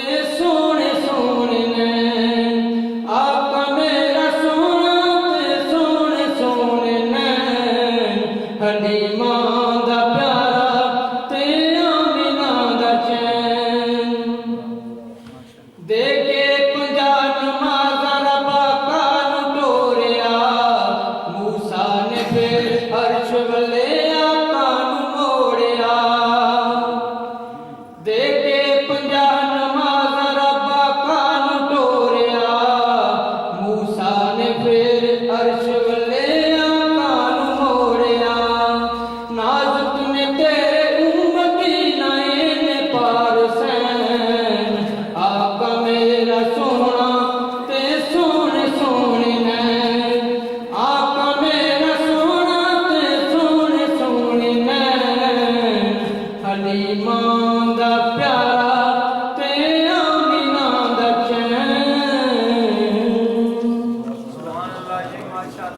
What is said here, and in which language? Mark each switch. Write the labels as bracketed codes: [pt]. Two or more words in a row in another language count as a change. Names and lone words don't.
[pa] سونے سونے نین آقا میرا سونا تے سونے سونے نین حلیمہ دا پیارا تے آمینہ دا چین دے کے 50 نمازاں رب آقا نو ٹوریا موسیٰ نے پھر عرش والے آقا نو موڑیا دے کے 50 نمازاں رب آقا نو ٹوریا موسیٰ نے پھر عرش والے آقا نو موڑیا نازک نے تیرے امتی نائے نے پار سین آقا میرا سونا تے سونے سونے نین آقا میرا سونا تے سونے سونے نین حلیمہ دا پیارا تے آمینہ دا چین [ar] سبحان اللہ جی ماشاء اللہ